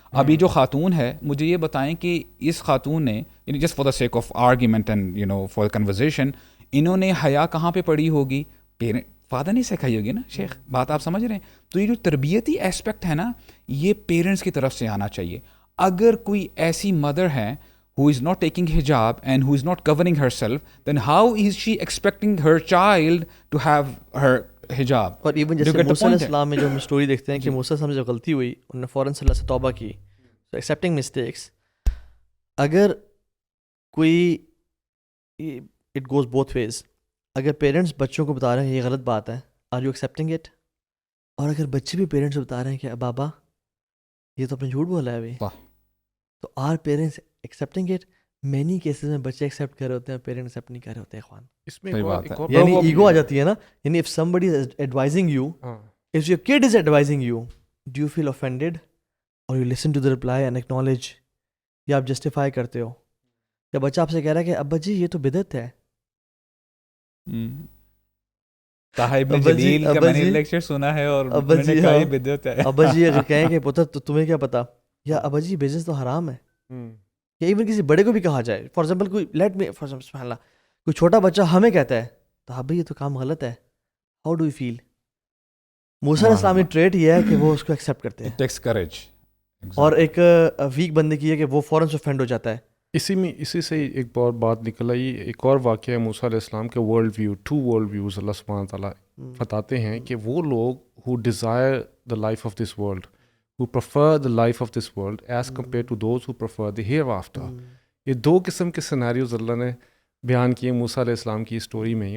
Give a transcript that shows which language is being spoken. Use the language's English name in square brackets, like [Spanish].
[Urdu] اب یہ جو خاتون ہے, مجھے یہ بتائیں کہ اس خاتون نے یعنی [English] just for the sake of argument and you know for conversation, [Urdu] انہوں نے حیا کہاں پہ پڑھی ہوگی, فادر نے سکھائی ہوگی نا شیخ, بات آپ سمجھ رہے ہیں. تو یہ جو تربیتی اسپیکٹ ہے نا, یہ پیرنٹس کی طرف سے آنا چاہیے. اگر کوئی ایسی مدر ہے [English] who is not taking hijab and who is not covering herself, then how is she expecting her child to have her hijab? [Urdu] اور ایون جیسے موسیٰ علیہ السلام میں جو ہم اسٹوری دیکھتے ہیں کہ موسیٰ سے جو غلطی ہوئی, انہوں نے فوراً سے اللہ سے توبہ کی, [English] so accepting mistakes. [Urdu] اگر کوئی [English] it goes both ways. [Urdu] اگر پیرنٹس بچوں کو بتا رہے ہیں یہ غلط بات ہے, [English] are you accepting it? [Urdu] اور اگر بچے بھی پیرنٹس کو بتا رہے ہیں کہ بابا یہ تو اپنے جھوٹ بولا ہے ابھی, تو [English] are parents accepting it? [Urdu] Many cases میں بچے ایکسیپٹ کر رہے ہوتے ہیں, پیرنٹ ایکسیپٹ نہیں کر رہے ہوتے ہیں. اخوان اس میں یعنی ایگو آ جاتی ہے نا. [English] یعنی if somebody is advising you, if your kid is advising you, do you feel offended or you listen to the reply and acknowledge, [Urdu] یا آپ جسٹیفائی کرتے ہو؟ یا بچہ آپ سے کہہ رہا ہے کہ ابا جی یہ تو بدعت ہے, صاحب جلیل کا میں نے لیکچر سنا ہے اور میں نے کہا یہ بدعت ہے. ابا جی اگر کہیں کہ پتر تو تمہیں کیا پتا, یا ابا جی بزنس تو حرام ہے, یا ایون کسی بڑے کو بھی کہا جائے. فار ایگزامپل کوئی لیٹ می فار سبحان اللہ, کوئی چھوٹا بچہ ہمیں کہتا ہے تو ابا یہ تو کام غلط ہے, [English] How do you feel? [Urdu] موسیٰ علیہ السلام کی ٹریٹ یہ ہے کہ وہ اس کو ایکسیپٹ کرتے ہیں. [English] It takes courage. [Urdu] اور ایک ویک بندے کی ہے کہ وہ فوراً سے offend ہو جاتا ہے. اسی سے ایک اور بات نکل آئی. ایک اور واقعہ ہے موسیٰ علیہ السلام کے ورلڈ ویو, 2 ورلڈ ویوز اللہ سبحانہ تعالیٰ بتاتے ہیں کہ وہ لوگ [English] who desire the life of this world, who prefer the life of this world as compared to those who prefer the hereafter. [Urdu] یہ 2 قسم کے سیناریوز اللہ نے بیان کیے موسیٰ علیہ السلام کی اسٹوری میں ہی.